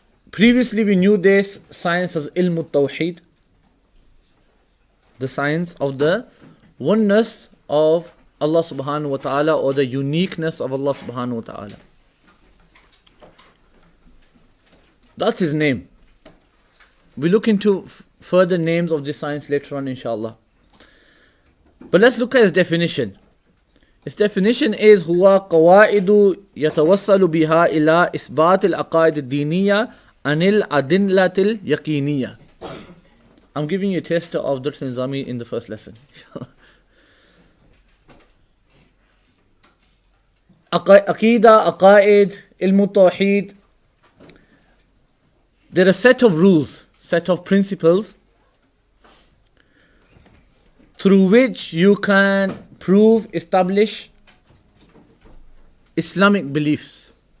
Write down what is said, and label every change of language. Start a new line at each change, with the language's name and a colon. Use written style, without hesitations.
English: Previously we knew this science as Ilm al-Tawheed, the science of the oneness of Allah subhanahu wa ta'ala, or the uniqueness of Allah subhanahu wa ta'ala. That's his name. We look into further names of this science later on, inshallah. But let's look at his definition. His definition is
Arabic: هو قواعد يتوصل بها إلى إثبات العقائد الدينية عن الأدلة اليقينية.
English: I'm giving you a taster of Dars Nizami in the first lesson. Aqidah, Aqaid, Ilm Tawheed. There are a set of rules, set of principles through which you can prove, establish Islamic beliefs.